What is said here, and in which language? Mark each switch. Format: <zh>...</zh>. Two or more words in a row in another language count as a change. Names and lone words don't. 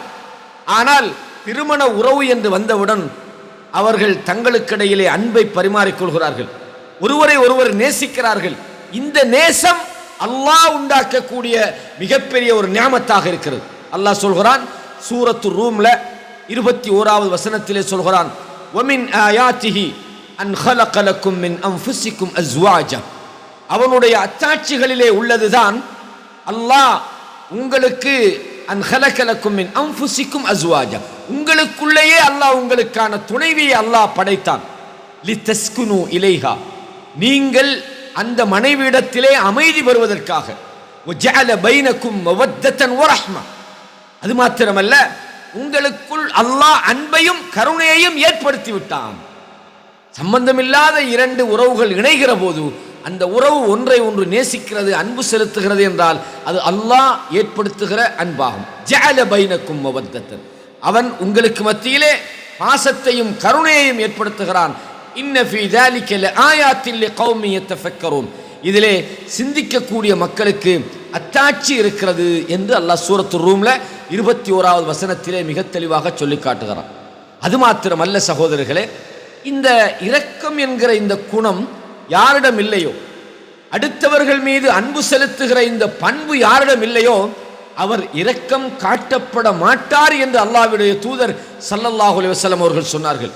<ta>ஆனால் திருமண உறவு என்று வந்தவுடன் அவர்கள் தங்களுக்கிடையிலே அன்பை பரிமாறிக்கொள்கிறார்கள், ஒருவரை ஒருவர் நேசிக்கிறார்கள். இந்த நேசம் அல்லாஹ் உண்டாக்கக்கூடிய மிகப்பெரிய ஒரு நியாமத்தாக இருக்கிறது. அல்லாஹ் சொல்கிறான் சூரத்து ரூம்ல 21வது வசனத்திலே சொல்கிறான்,</ta> <ar>ومن آياته أن خلق لكم من انفسكم ازواجا,</ar> <ta>அவனுடைய அத்தாட்சிகளிலே உள்ளதுதான் அல்லாஹ் உங்களுக்கு</ta> <ar>أن خلق لكم من أنفسكم أزواجا,</ar> <ta>உங்களுக்குள்ளேயே அல்லாஹ் உங்களுக்கான துணைவியை அல்லாஹ் படைத்தான்.</ta> <ar>لتسكنوا إليها,</ar> <ta>நீங்கள் அந்த மனைவியிடத்திலே அமைதி பெறுவதற்காக.</ta> <ar>وجعل بينكم مودة ورحمة,</ar> <ta>அது மாத்திரமல்ல உங்களுக்குள் அல்லாஹ் அன்பையும் கருணையையும் ஏற்படுத்தி விட்டான். சம்பந்தமில்லாத இரண்டு உறவுகள் இணைகிற போது அந்த உறவு ஒன்றை ஒன்று நேசிக்கிறது, அன்பு செலுத்துகிறது என்றால் அது அல்லாஹ் ஏற்படுத்துகிற அன்பாகும்.</ta> <ar>جعل بينكم مودة,</ar> <ta>அவன் உங்களுக்கு மத்தியிலே பாசத்தையும் கருணையையும் ஏற்படுத்துகிறான்.</ta> <ar>إن في ذلك لآيات لقوم يتفكرون,</ar> <ta>இதிலே சிந்திக்கக்கூடிய மக்களுக்கு அத்தாட்சி இருக்கிறது என்று அல்லாஹ் சூரத்து ரூம்ல 21வது வசனத்திலே மிக தெளிவாக சொல்லி காட்டுகிறான். அது மாத்திரமல்ல சகோதரர்களே, இந்த இரக்கம் என்கிற இந்த குணம் யாரிடம் இல்லையோ, அடுத்தவர்கள் மீது அன்பு செலுத்துகிற இந்த பண்பு யாரிடம் இல்லையோ அவர் இரக்கம் காட்டப்பட மாட்டார் என்று அல்லாஹ்வுடைய தூதர்</ta> <ar>صلى الله عليه وسلم</ar> <ta>அவர்கள் சொன்னார்கள்.</ta>